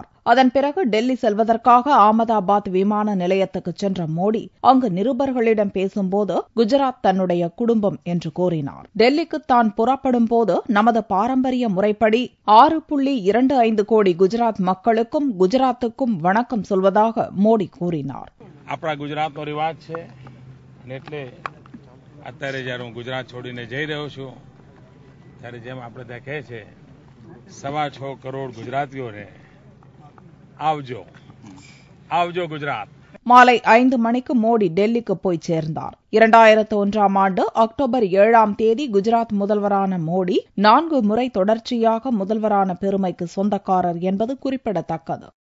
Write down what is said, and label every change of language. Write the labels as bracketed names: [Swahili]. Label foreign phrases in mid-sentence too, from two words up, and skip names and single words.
[Tamil] அதன் பிறகு டெல்லி செல்வதற்காக அகமதாபாத் விமான நிலையத்துக்கு சென்ற மோடி அங்கு நிருபர்களிடம் பேசும்போது குஜராத் தன்னுடைய குடும்பம் என்று கூறினார். டெல்லிக்கு தான் புறப்படும் போது நமது பாரம்பரிய முறைப்படி 6.25 கோடி குஜராத் மக்களுக்கும் குஜராத்துக்கும் வணக்கம் சொல்வதாக மோடி கூறினார். [Gujarati] અત્યારે જ્યારે હું ગુજરાત છોડીને જઈ રહ્યો છું ત્યારે જેમ આપણે ત્યાં કહે છે 6.25 કરોડ ગુજરાતીઓને આવજો આવજો ગુજરાત. [Tamil] மாலை 5 மணிக்கு மோடி டெல்லிக்கு போய் சேர்ந்தார். 2001ஆம் ஆண்டு அக்டோபர் 7ஆம் தேதி குஜராத் முதல்வரான மோடி 4 முறை தொடர்ச்சியாக முதல்வரான பெருமைக்கு சொந்தக்காரர் என்பது குறிப்பிடத்தக்கது.